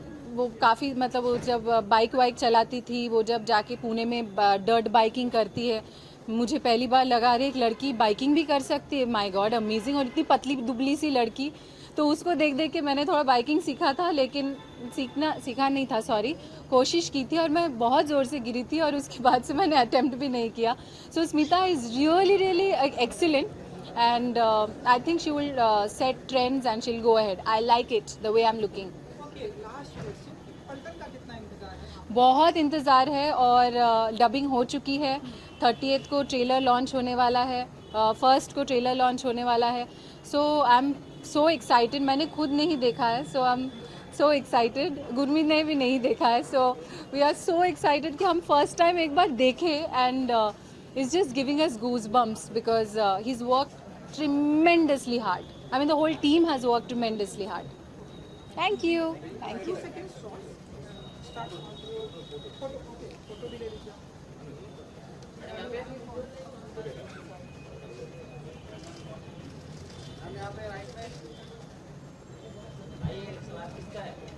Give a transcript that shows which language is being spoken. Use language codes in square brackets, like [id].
[hi] वो काफ़ी, मतलब वो जब बाइक वाइक चलाती थी, वो जब जाके पुणे में डर्ट बाइकिंग करती है, मुझे पहली बार लगा अरे एक लड़की बाइकिंग भी कर सकती है, [en] My God amazing. [hi] और इतनी पतली दुबली सी लड़की, तो उसको देख देख के मैंने थोड़ा बाइकिंग सीखा था, लेकिन सीखा नहीं था, सॉरी, कोशिश की थी और मैं बहुत ज़ोर से गिरी थी, और उसके बाद से मैंने अटेम्प्ट भी नहीं किया। [en] So Smita is really really excellent, and I think she will set trends and she'll go ahead. I like it the way I'm looking. Okay, last question. [hi] पलटन का कितना इंतजार है? बहुत इंतज़ार है, और डबिंग हो चुकी है। 30th को ट्रेलर लॉन्च होने वाला है, 1st को ट्रेलर लॉन्च होने वाला है। [en] So I am so excited. [hi] मैंने खुद नहीं देखा है, [en] So I am so excited. [hi] Gurmeet ने भी नहीं देखा है, [en] so we are so excited [hi] कि हम फर्स्ट टाइम एक बार देखें, [en] And it's just giving us goosebumps because he's worked tremendously hard. I mean, the whole team has worked tremendously hard. Thank you. Thank you. Start. [hi] Photo भी ले लीजिए। हम यहाँ पे राइट में आइए, सवाल किसका है?